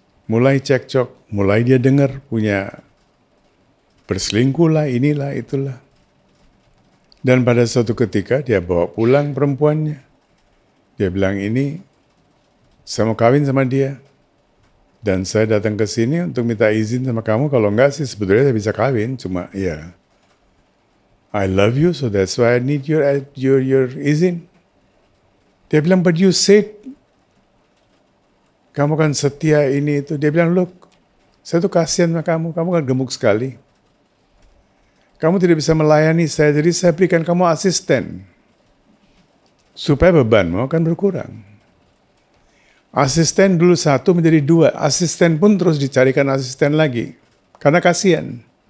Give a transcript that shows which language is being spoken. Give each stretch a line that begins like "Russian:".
Indonesian: Mulai dia dengar punya berselingkuh lah, inilah, itulah. Dan pada suatu ketika dia bawa pulang perempuannya. Dia bilang, ini saya mau kawin sama dia. Dan saya datang ke sini untuk minta izin sama kamu. Kalau enggak sih sebetulnya saya bisa kawin. Cuma ya,
English: I love you, so that's why I need your izin.
Indonesian: Dia bilang,
English: but you said
Indonesian: kamu kan setia ini itu. Dia bilang,
English: look,
Indonesian: saya tuh kasihan sama kamu kan gemuk sekali. Kamu tidak bisa melayani saya, jadi saya berikan kamu asisten. Supaya bebanmu akan berkurang. Asisten dulu 1 menjadi 2, asisten pun terus dicarikan asisten lagi. Karena kasihan.